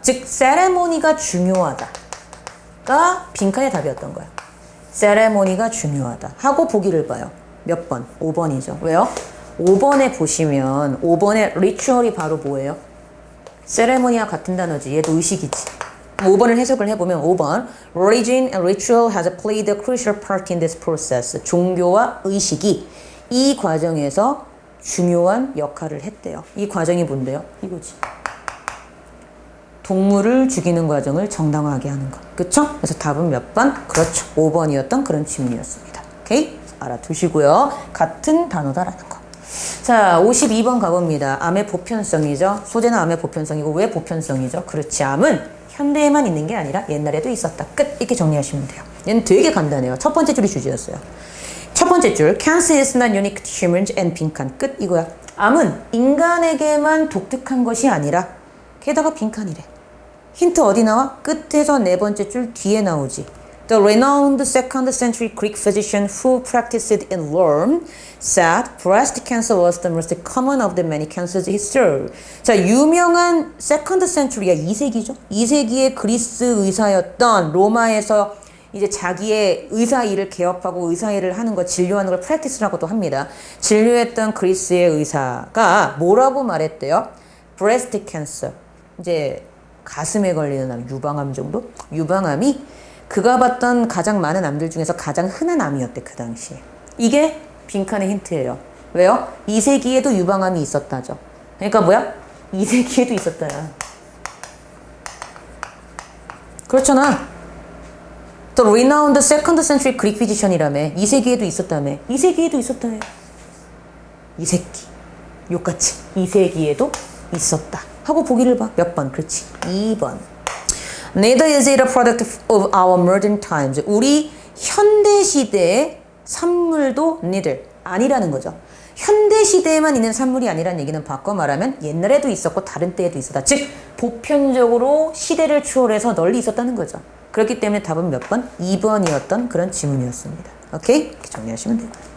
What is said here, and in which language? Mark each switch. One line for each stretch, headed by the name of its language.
Korean: 즉 세레모니가 중요하다가 빈칸의 답이었던 거야. 세레모니가 중요하다 하고 보기를 봐요. 몇 번? 5번이죠. 왜요? 5번에 보시면 5번의 리추얼이 바로 뭐예요? 세레모니와 같은 단어지. 얘도 의식이지. 5번을 해석을 해보면 5번
English: Religion and ritual has played a crucial part in this process.
Korean: 종교와 의식이 이 과정에서 중요한 역할을 했대요. 이 과정이 뭔데요? 이거지. 동물을 죽이는 과정을 정당화하게 하는 것. 그쵸? 그래서 답은 몇 번? 그렇죠. 5번이었던 그런 질문이었습니다. 오케이? 알아두시고요. 같은 단어다라는 거. 자, 52번 가봅니다. 암의 보편성이죠. 소재는 암의 보편성이고 왜 보편성이죠? 그렇지. 암은 현대에만 있는 게 아니라 옛날에도 있었다. 끝. 이렇게 정리하시면 돼요. 얘는 되게 간단해요. 첫 번째 줄이 주제였어요. 첫 번째 줄,
English: Cancer is not unique to humans and 빈칸.
Korean: 끝. 이거야. 암은 인간에게만 독특한 것이 아니라 게다가 빈칸이래. 힌트 어디 나와? 끝에서 네 번째 줄 뒤에 나오지.
English: The renowned second century Greek physician who practiced in Rome said breast cancer was the most common of the many cancers he served.
Korean: 자, 유명한 second century가 2세기죠. 2세기의 그리스 의사였던 로마에서 이제 자기의 의사 일을 개업하고 의사 일을 하는 거, 진료하는 걸 practice라고도 합니다. 진료했던 그리스의 의사가 뭐라고 말했대요?
English: breast cancer.
Korean: 이제 가슴에 걸리는 암, 유방암 정도? 유방암이 그가 봤던 가장 많은 암들 중에서 가장 흔한 암이었대, 그 당시에. 이게 빈칸의 힌트예요. 왜요? 2세기에도 유방암이 있었다죠. 그러니까 뭐야? 2세기에도 있었다야. 그렇잖아.
English: The renowned second century Greek physician이라며.
Korean: 2세기에도 있었다며. 2세기에도 있었다며. 이 새끼. 욕같이. 2세기에도 있었다. 하고 보기를 봐. 몇 번? 그렇지. 2번.
English: Neither is it a product of our modern times.
Korean: 우리 현대 시대의 산물도 neither. 아니라는 거죠. 현대 시대에만 있는 산물이 아니라는 얘기는 바꿔 말하면 옛날에도 있었고 다른 때에도 있었다. 즉 보편적으로 시대를 초월해서 널리 있었다는 거죠. 그렇기 때문에 답은 몇 번? 2번이었던 그런 지문이었습니다. 오케이? 이렇게 정리하시면 되고요.